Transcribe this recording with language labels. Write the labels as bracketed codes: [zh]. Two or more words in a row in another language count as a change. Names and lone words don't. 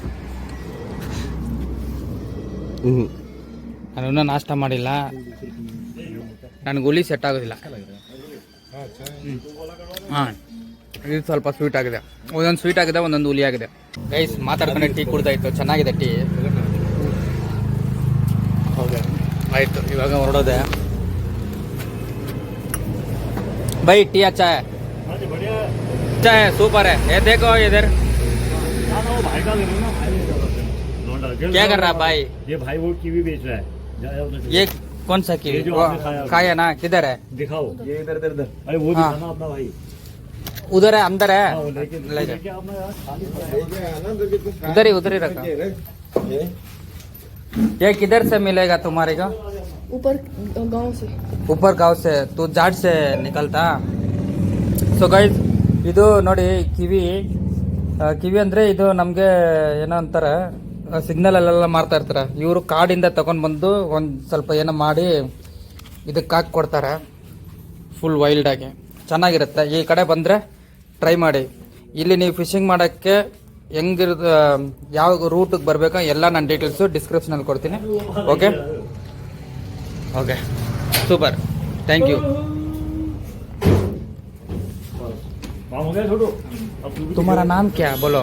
[kn] ನಾನು ಇನ್ನೂ ನಾಷ್ಟ ಮಾಡಿಲ್ಲ, ನನಗೆ ಹುಳಿ ಸೆಟ್ ಆಗೋದಿಲ್ಲ. ಹಾಂ, ಇದು ಸ್ವಲ್ಪ ಸ್ವೀಟ್ ಆಗಿದೆ, ಒಂದೊಂದು ಸ್ವೀಟ್ ಆಗಿದೆ, ಒಂದೊಂದು ಹುಳಿ ಆಗಿದೆ. ಗೈಸ್, ಮಾತಾಡ್ಕೊಂಡೆ ಟೀ ಕುಡ್ದಾಯ್ತು. ಚೆನ್ನಾಗಿದೆ ಟೀ. ಆಯಿತು, ಇವಾಗ ಹೊರಡೋದೆ. [hi] भाई टी अच्छा है? अच्छा है, सुपर है. ये देखो इधर क्या कर रहा है भाई? ये भाई वो कीवी बेच रहा है. ये कौन सा कीवी? ये जो आपने खाया खाया ना, किधर है? दिखाओ. ये इधर इधर इधर अरे वो हाँ. दिखाना अपना भाई. उधर है, अंदर है. हाँ, वो लेके ले जा. लेके अपना यार खाली उधर ही रखा. ये किधर से मिलेगा तुम्हारे को? ऊपर गांव से. ऊपर गांव से. तू जाट से निकलता. [kn] ಸೊ ಗೈಸ್, ಇದು ನೋಡಿ ಕಿವಿ ಅಂದರೆ ಇದು ನಮಗೆ ಏನೋ ಅಂತಾರೆ, ಸಿಗ್ನಲಲ್ಲೆಲ್ಲ ಮಾರ್ತಾ ಇರ್ತಾರೆ. ಇವರು ಕಾಡಿಂದ ತಗೊಂಡು ಬಂದು ಒಂದು ಸ್ವಲ್ಪ ಏನೋ ಮಾಡಿ ಇದಕ್ಕೆ ಹಾಕಿ ಕೊಡ್ತಾರೆ. ಫುಲ್ ವೈಲ್ಡಾಗಿ ಚೆನ್ನಾಗಿರುತ್ತೆ. ಈ ಕಡೆ ಬಂದರೆ ಟ್ರೈ ಮಾಡಿ. ಇಲ್ಲಿ ನೀವು ಫಿಶಿಂಗ್ ಮಾಡೋಕ್ಕೆ ಹೆಂಗಿರೋದು, ಯಾವ ರೂಟಿಗೆ ಬರಬೇಕೋ ಎಲ್ಲ ನನ್ನ ಡೀಟೇಲ್ಸು ಡಿಸ್ಕ್ರಿಪ್ಷನಲ್ಲಿ ಕೊಡ್ತೀನಿ. [en] okay okay, super, thank you. [hi] काम हो गया छोटू. अब तू भी तुम्हारा नाम क्या है बोलो?